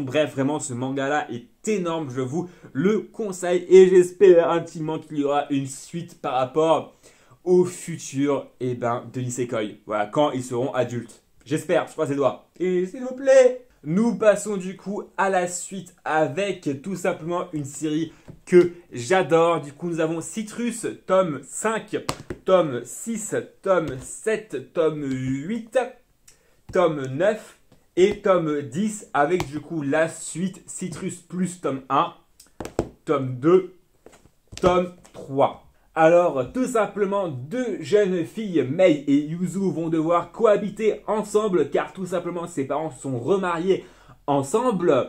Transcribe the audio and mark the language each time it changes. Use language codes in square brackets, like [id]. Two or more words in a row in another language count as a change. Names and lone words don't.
[fr] Bref, vraiment, ce manga-là est énorme, je vous le conseille et j'espère intimement qu'il y aura une suite par rapport au futur de Nisekoi. Voilà, quand ils seront adultes. J'espère, je croise les doigts. Et s'il vous plaît, nous passons du coup à la suite avec tout simplement une série que j'adore. Du coup, nous avons Citrus, tome 5, tome 6, tome 7, tome 8, tome 9 et tome 10 avec du coup la suite Citrus plus tome 1, tome 2, tome 3. Alors, tout simplement, deux jeunes filles, Mei et Yuzu, vont devoir cohabiter ensemble car tout simplement ses parents sont remariés ensemble.